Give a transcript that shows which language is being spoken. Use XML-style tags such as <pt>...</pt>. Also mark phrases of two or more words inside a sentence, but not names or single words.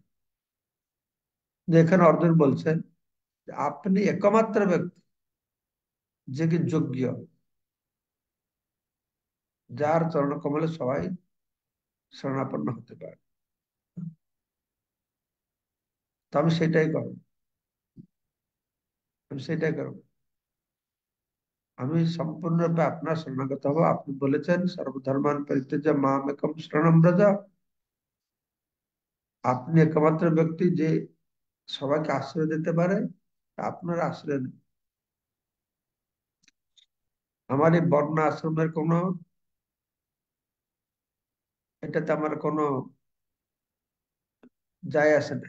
<bn>যে এখানে অর্জুন বলছেন যে আপনি একমাত্র ব্যক্তি যে কি যোগ্য, যার চরণ কমলে সবাই শরণাপন্ন হতে পারে। তো আমি সেটাই করব, আমি সেটাই করব। আমি সম্পূর্ণরূপে আপনার শরণাগত হব। আপনি বলেছেন</bn> <sa>সর্বধর্মান পরিত্যাজ্য মাম একম শরণম ব্রজ।</sa> <bn>আপনি একমাত্র ব্যক্তি যে সবাইকে আশ্রয় দিতে পারে, আপনার আশ্রয় নেন। আমার এই বর্ণ আশ্রমের কোনো, এটাতে আমার কোনো যায় আসে না।</bn>